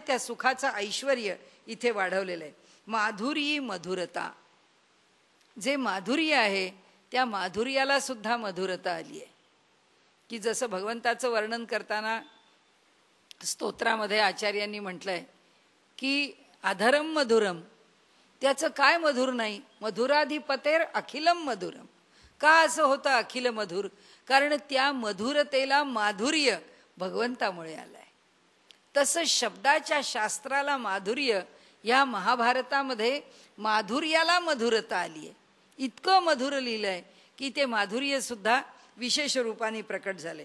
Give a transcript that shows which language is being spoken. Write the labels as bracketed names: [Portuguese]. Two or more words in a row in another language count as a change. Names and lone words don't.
[Marathi] त्या सुखाचं ऐश्वर्य इथे वाढवलेलं आहे. माधुरी मधुरता, जे माधुर्य आहे त्या माधुर्याला सुद्धा मधुरता आली आहे. की जसं भगवंताचं वर्णन करताना स्तोत्रामध्ये आचार्यांनी म्हटलंय की [Sanskrit] अधरम मधुरम, [Marathi] त्याचं काय मधुर नाही, [Sanskrit] मधुराधिपतेर अखिलम मधुरम. [Marathi] का असं होतं अखिल मधुर? कारण त्या मधुरतेला माधुर्य भगवंतामुळे आलंय. तसं शब्दाच्या शास्त्राला माधुर्य, या महाभारतामध्ये माधुर्याला मधुरता आली आहे. इतकं मधुर लिहिलंय की ते माधुर्य सुद्धा विशेष रूपाने प्रकट झाले.